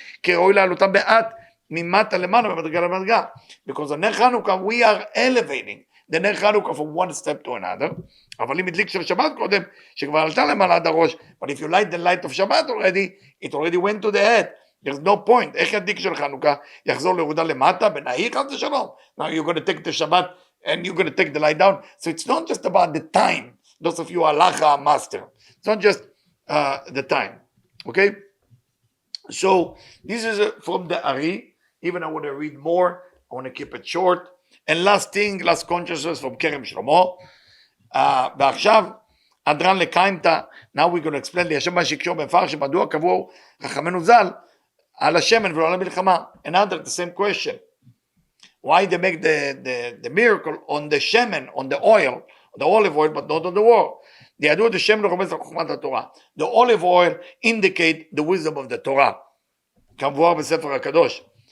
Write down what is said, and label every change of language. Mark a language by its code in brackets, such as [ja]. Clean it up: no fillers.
[he] כי ראוי לעלותם מעט ממטה למעלה במדרגה למדרגה. [en] Because on ner Chanukah we are elevating the ner Chanukah from one step to another. [he] אבל אם הדליק של שבת קודם, שכבר עלתה למעלה עד הראש, [en] but if you light the light of Shabbat already, it already went to the head. There's no point. [he] איך ידליק של חנוכה יחזור לירודה למטה, בנאי חס ושלום. [en] Now you're going to take the Shabbat and you're going to take the light down. So it's not just about the time. Those of you are halacha master. It's not just the time. Okay? So this is from the Ari. Even I want to read more. I want to keep it short. And last thing, last consciousness from Kerem Shlomo. [he] ועכשיו, הדרן לקיימתא. [en] Now we're going to explain [he] לי השם מה שקשור במפרש מדוע קבעו חכמינו ז"ל על השמן ולא על המלחמה. [en] Another, the same question. Why they make the miracle on the shemen, on the oil, the olive oil, but not on the wall. The olive oil indicate the wisdom of the Torah. [he] כמבואר בספר הקדוש.